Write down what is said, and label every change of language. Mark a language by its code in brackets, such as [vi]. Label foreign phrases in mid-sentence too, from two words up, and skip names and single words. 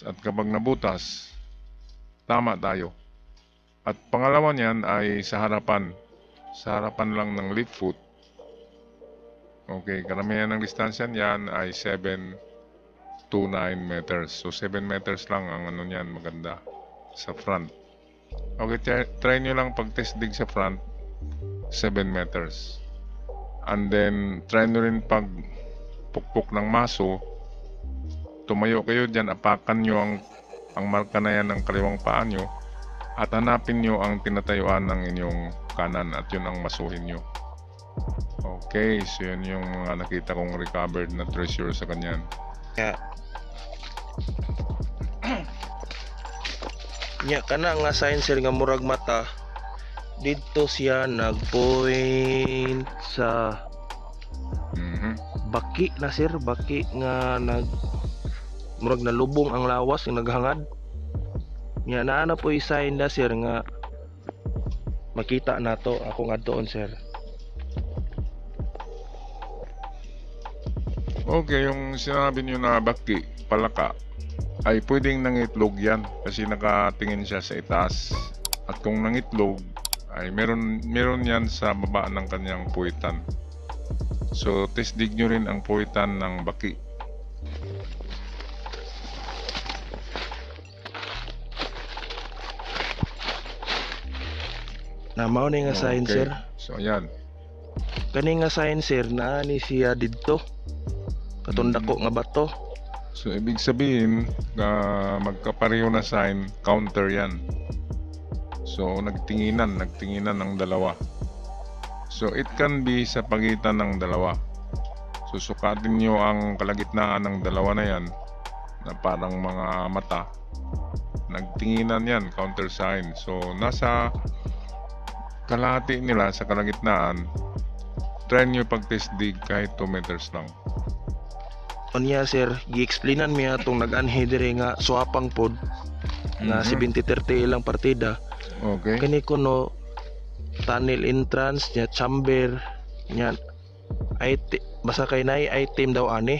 [tl] At kapag nabutas, tama tayo. At pangalawa niyan ay sa harapan. Sa harapan lang ng [en] left foot. [tl] Okay, karamihan ng distansya niyan ay 7 to 9 meters. So 7 meters lang ang ano niyan maganda sa front. Okay, try nyo lang pag- [en] test dig [tl] sa front 7 meters. [en] And then try [tl] nyo rin pag pukpok ng maso, tumayo kayo dyan, apakan nyo ang marka na yan ng kaliwang paa nyo at hanapin nyo ang tinatayuan ng inyong kanan at yun ang masuhin nyo. Okay, so yun yung mga nakita kong recovered na treasure sa kanyan. [ceb] Nya kana nga sign sir nga murag mata dito siya nagpoint sa baki na sir, baki nga murag nalubong ang lawas nga naghangad. Nya naa na po sign na sir nga makita nato ako nga doon sir. [tl] Okay, yung sinabi nyo na baki, palaka, ay pwedeng nangitlog yan kasi nakatingin siya sa itaas. At kung nangitlog, ay meron yan sa baba ng kanyang puwitan. So, [en] test dig [tl] nyo rin ang puwitan ng baki. [ceb] Na mao ni nga sign sir. [tl] So, ayan. [ceb] Kani nga sign sir naa ni siya didto. Katong dako nga bato. [tl] So, ibig sabihin na magkapareho na sign, counter yan. So, nagtinginan ang dalawa. So, [en] it can be [tl] sa pagitan ng dalawa. So, sukatin nyo ang kalagitnaan ng dalawa na yan na parang mga mata. Nagtinginan yan, [en] counter sign. [tl] So, nasa kalahati nila sa kalagitnaan, try nyo pag- [en] test dig [tl] kahit 2 meters lang. [ceb] Unya sir, gi-explainan mi atong nag-anhi dire nga swapang pod nga 70-30 ilang partida. Okay. Kani kuno [en] tunnel entrance [ceb] nya chamber nya IT basta kay nay item daw ani.